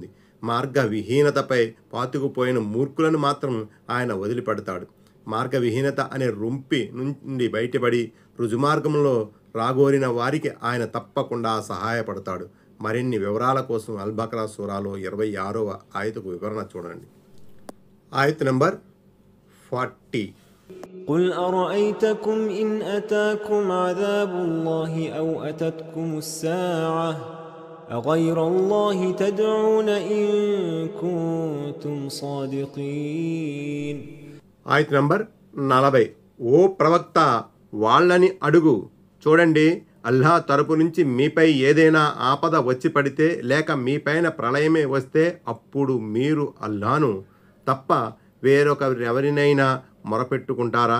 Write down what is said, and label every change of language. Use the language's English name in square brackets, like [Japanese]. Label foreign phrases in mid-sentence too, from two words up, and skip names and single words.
[Telugu] మార్గవిహీనతపై పాతుకుపోయిన మూర్ఖులను మాత్రం ఆయన వదిలిపెడతాడు. మార్గవిహీనత అనే రొంపి నుండి బయటపడి రుజుమార్గంలో రాగోరిన వారికి ఆయన తప్పకుండా సహాయపడతాడు. మరిన్ని వివరాల కోసం అల్-బకరా సూరాలో 26వ ఆయతకు వివరణ చూడండి. ఆయత్ నంబర్ 40. [Arabic] قل أرأيتكم إن أتاكم عذاب الله أو أتتكم الساعة أغير الله تدعون إن كنتم صادقين. [Telugu] ఆయత్ నంబర్ 40. ఓ ప్రవక్త, వాళ్ళని అడుగు, చూడండి, అల్లాహ్ తరపు నుంచి మీపై ఏదైనా ఆపద వచ్చి పడితే లేక మీపైన ప్రళయమే వస్తే అప్పుడు మీరు అల్లాహ్ను తప్ప వేరొకరెవరినైనా మొరపెట్టుకుంటారా?